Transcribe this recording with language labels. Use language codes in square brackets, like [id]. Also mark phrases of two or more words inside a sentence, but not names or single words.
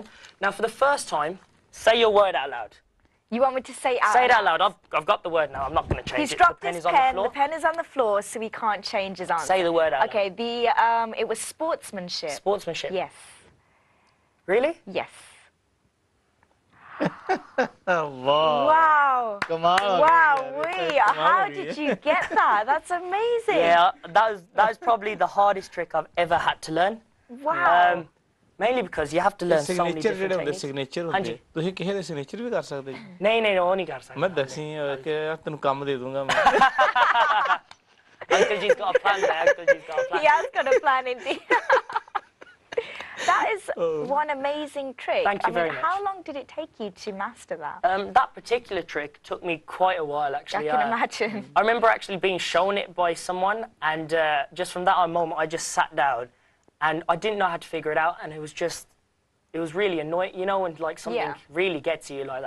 [en] Now, for the first time, say your word out loud. You want me to say out Say it out loud. I've got the word now. I'm not going to change He's it. dropped The pen his is on the pen. floor. The pen is on the floor, so he can't change his answer. Say the word out Okay, it was sportsmanship. Sportsmanship. Yes. Really? Yes. [pa] ਵਾਹ [en] Wow. [pa] ਕਮਾਲ ਹੋ [en] Wow, [pa] ਗਈ ਯਾਰ, ਇਹ [en] wee. [pa] ਤਾਂ ਕਮਾਲ [en] How [pa] ਹੋ ਗਈ [en] did [pa] ਹੈ। [en] you get that? That's amazing. Yeah, that was probably the hardest trick I've ever had to learn. Wow. Mainly because you have to learn so many [pa] ਸਿਗਨੇਚਰ [en] different [pa] ਜਿਹੜੇ ਹੁੰਦੇ [en] techniques. [pa] ਸਿਗਨੇਚਰ ਹਾਂਜੀ। ਹੁੰਦੇ ਤੁਸੀਂ ਕਿਸੇ ਦੇ ਸਿਗਨੇਚਰ ਵੀ ਕਰ ਸਕਦੇ ਜੀ ਨਹੀਂ ਉਹ ਨਹੀਂ ਕਰ ਸਕਦਾ ਮੈਂ ਦੱਸੀ ਕਿ ਯਾਰ ਤੈਨੂੰ ਕੰਮ ਦੇ ਦੂੰਗਾ ਮੈਂ [en] Uncle G's got a plan there. Uncle G's got a plan. He has got a plan indeed. That is one amazing trick. Thank you very much. How long did it take you to master that? That particular trick took me quite a while, I actually. can imagine. I remember actually being shown it by someone, and just from that moment, I just sat down, and I didn't know how to figure it out, and it was really annoying, you know, when like something really gets you like that.